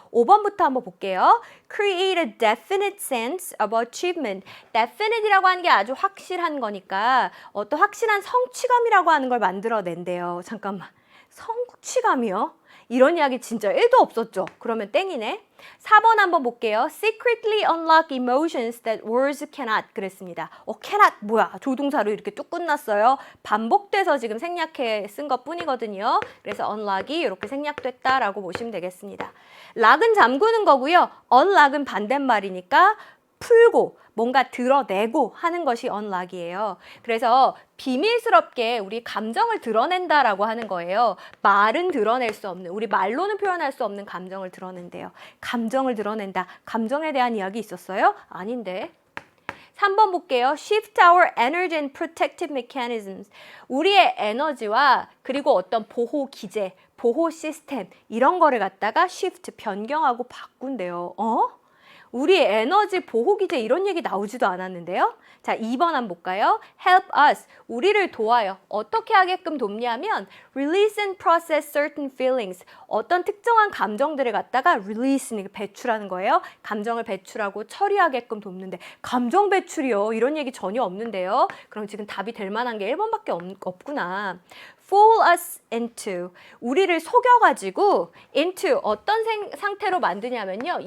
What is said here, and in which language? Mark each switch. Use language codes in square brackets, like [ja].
[ko] 5번부터 한번 볼게요. [en] Create a definite sense of achievement. [ko] definite이라고 하는 게 아주 확실한 거니까 어떤 확실한 성취감이라고 하는 걸 만들어낸대요. 잠깐만. 성취감이요? 이런 이야기 진짜 1도 없었죠. 그러면 땡이네. 4번 한번 볼게요. [en] Secretly unlock emotions that words cannot. [ko] 그랬습니다. cannot 뭐야? 조동사로 이렇게 뚝 끝났어요. 반복돼서 지금 생략해 쓴 것뿐이거든요. 그래서 unlock이 이렇게 생략됐다라고 보시면 되겠습니다. lock은 잠그는 거고요. unlock은 반대말이니까 풀고 뭔가 드러내고 하는 것이 unlock이에요. 그래서 비밀스럽게 우리 감정을 드러낸다라고 하는 거예요. 말은 드러낼 수 없는, 우리 말로는 표현할 수 없는 감정을 드러낸대요. 감정을 드러낸다. 감정에 대한 이야기 있었어요? 아닌데. 3번 볼게요. [en] Shift our energy and protective mechanisms. [ko] 우리의 에너지와 그리고 어떤 보호 기제, 보호 시스템 이런 거를 갖다가 shift, 변경하고 바꾼대요. 우리 에너지 보호 기제 이런 얘기 나오지도 않았는데요. 자, 2번 한번 볼까요? [en] Help us. [ko] 우리를 도와요. 어떻게 하게끔 돕냐면 [en] release and process certain feelings. [ko] 어떤 특정한 감정들을 갖다가 release, 배출하는 거예요. 감정을 배출하고 처리하게끔 돕는데 감정 배출이요. 이런 얘기 전혀 없는데요. 그럼 지금 답이 될 만한 게 1번밖에 없구나. [en] Fool us into. [ko] 우리를 속여가지고 into 어떤 상태로 만드냐면요.